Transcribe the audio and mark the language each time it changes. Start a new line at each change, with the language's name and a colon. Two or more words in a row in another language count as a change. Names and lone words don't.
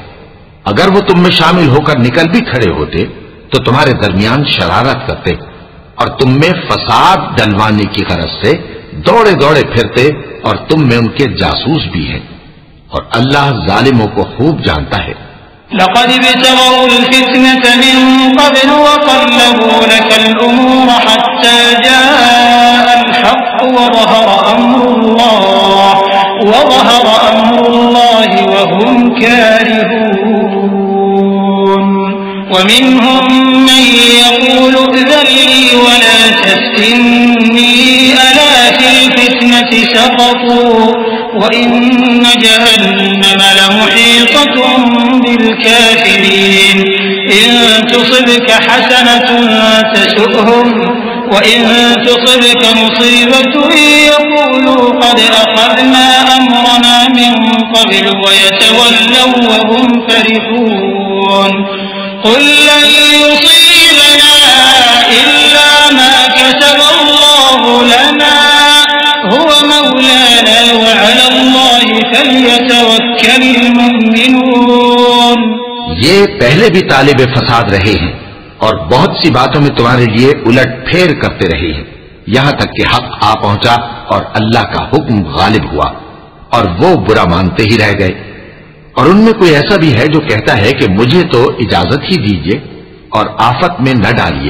Urdu: اگر وہ تم میں شامل ہوکر نکل بھی کھڑے ہوتے تو تمہارے درمیان شرارت کرتے اور تم میں فساد ڈلوانے کی غرض سے دوڑے دوڑے پھرتے، اور تم میں ان کے جاسوس بھی ہیں، اور اللہ ظالموں کو خوب جانتا ہے.
Arabic: لقد ابتغوا الفتنة من قبل وقلبوا لك الأمور حتى جاء الحق وظهر أمر الله وهم كارهون ومنهم من يقول ائذن لي ولا تفتني ألا في الفتنة سقطوا وإن جهنم لمحيطة بالكافرين إن تصبك حسنة تسؤهم وإن تصبك مصيبة يقولوا قد أخذنا أمرنا من قبل ويتولوا وهم فرحون قل لن يصيبنا إلا ما كتب الله لنا هو مولانا وعلى الله فليتوكل المؤمنون.
Urdu: یہ پہلے بھی طالب فساد رہے ہیں اور بہت سی باتوں میں تمہارے لیے الٹ پھیر کرتے رہے ہیں، یہاں تک کہ حق آ پہنچا اور اللہ کا حکم غالب ہوا اور وہ برا مانتے ہی رہ گئے. اور ان میں کوئی ایسا بھی ہے جو کہتا ہے کہ مجھے تو اجازت ہی دیجیے اور آفت میں نہ ڈالیے.